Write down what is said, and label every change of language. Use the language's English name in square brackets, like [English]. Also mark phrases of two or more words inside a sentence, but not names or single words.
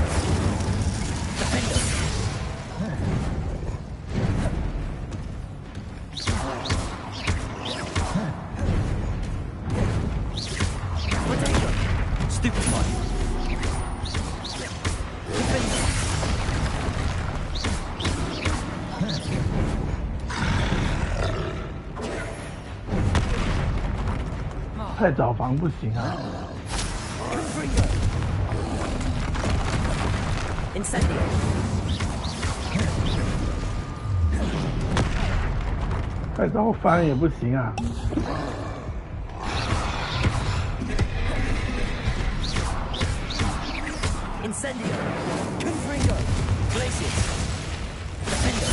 [English] Defender! Protego! Stupefy! Defender! [Chinese] 太早防不行啊。 [English] Incendio! [Chinese] 太早翻也不行啊。 [English] Incendio! Confringo! Glacius! Defender!